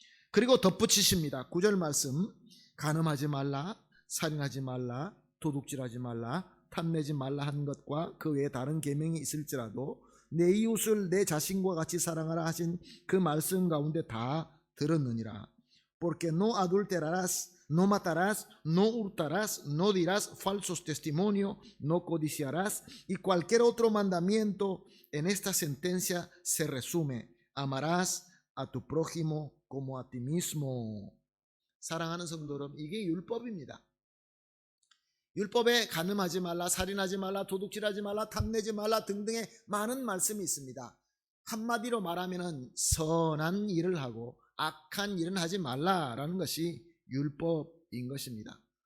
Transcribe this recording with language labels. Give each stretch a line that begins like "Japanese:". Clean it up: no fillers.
Korean: 그리고 덧붙이십니다. 9절 말씀, 간음하지 말라, 살인하지 말라, 도둑질하지 말라, 탐내지 말라 한 것과 그 외에 다른 계명이 있을지라도 내 이웃을 내 자신과 같이 사랑하라 하신 그 말씀 가운데 다 들었느니라.
Spanish: Porque no adulterarás, no matarás, no hurtarás, no dirás falsos testimonios, no codiciarás, y cualquier otro mandamiento en esta sentencia se resume: amarás a tu prójimo como a ti mismo.
Korean: 사랑하는 성도 여러분, 이게 율법입니다. 율법에 간음하지 말라, 살인하지 말라, 도둑질하지 말라, 탐내지 말라 등등의 많은 말씀이 있습니다. 한마디로 말하면 선한 일을 하고 악한 일은 하지 말라라는 것이 율법인 것입니다.